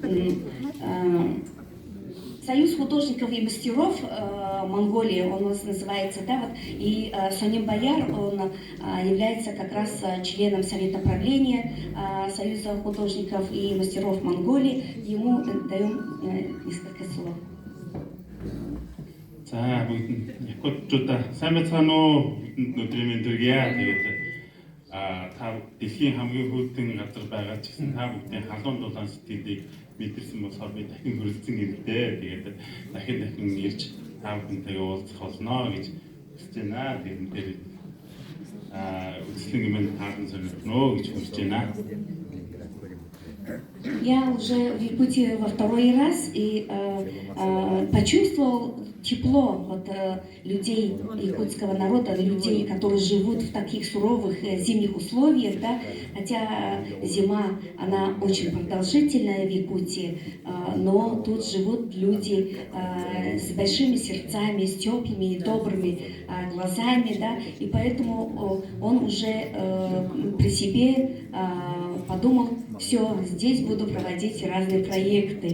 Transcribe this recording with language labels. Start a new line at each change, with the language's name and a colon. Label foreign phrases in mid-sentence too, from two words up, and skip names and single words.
Russian: Союз художников и мастеров Монголии, он у нас называется, да, вот, и Соним Бояр, он является как раз членом Совета правления Союза художников и мастеров Монголии. Ему даем несколько слов.
Mongolian: За бүгд якутчуудаа сайн байцгаана уу? Өдрийн мэнд хүргэе. Тэгээд та дэлхийн хамгийн хүйтэн газар байгаа ч гэсэн та бүдний халуун дулаан сэтгэлийг мэдэрсэн болохоор би дахин хүрэлцэн гэмтэй. Тэгээд дахин ирж та бүдэнтэйгээ уулзах болно гэж хүсэж байна. Тэгээд үзлэн юмд таарсан сонирхно гэж хүсэж байна.
Russian: Я уже в Якутии во второй раз и почувствовал тепло вот, людей якутского народа, людей, которые живут в таких суровых зимних условиях, да, хотя зима, она очень продолжительная в Якутии, но тут живут люди с большими сердцами, с теплыми и добрыми глазами, да, и поэтому он уже при себе подумал, все, здесь буду проводить разные проекты.